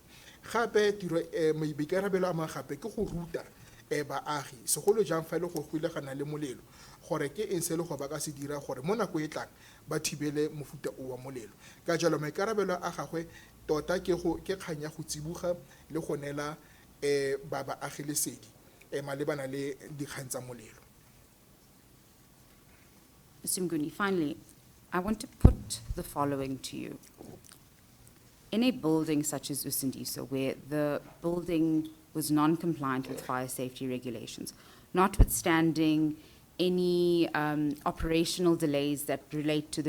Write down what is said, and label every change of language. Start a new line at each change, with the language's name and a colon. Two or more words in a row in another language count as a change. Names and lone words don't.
Tswana: Gape tiro boikarabelo a mangwe gape ke go ruta baagi segolo jang fa e le go gwilegana le molelo gore ke eng se le go ba ka se dira gore mo nako e tlang ba thibele mofuta o wa molelo. Ka jalo maikarabelo a gagwe tota ke kgang ya go tsiboga le go nela baagi lesedi malebana le dikgang tsa molelo.
English: Mr. Mguni, finally, I want to put the following to you. In a building such as Usindiso, where the building was non-compliant with fire safety regulations, notwithstanding any operational delays that relate to the